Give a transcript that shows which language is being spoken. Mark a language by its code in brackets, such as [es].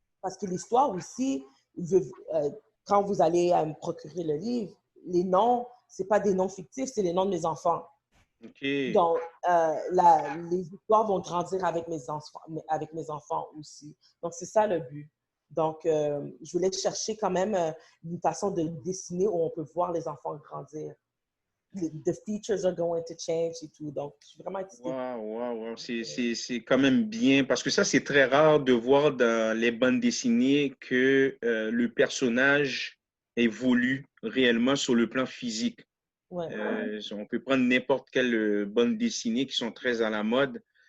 [fr] parce que l'histoire aussi, quand vous allez me procurer le livre, les noms, ce pas des noms fictifs, c'est les noms de mes enfants. OK. Donc, les histoires vont grandir avec mes enfants aussi. Donc, c'est ça le but. Donc, je voulais chercher quand même une façon de dessiner où on peut voir les enfants grandir. [en] The features are going to change [fr] et tout. Donc, je suis vraiment excitée. Waouh, waouh, waouh. C'est quand même bien parce que ça, c'est très rare de voir dans les bandes dessinées que le personnage évolue réellement sur le plan physique. Ouais. On peut prendre n'importe quelle bande dessinée qui sont très à la mode.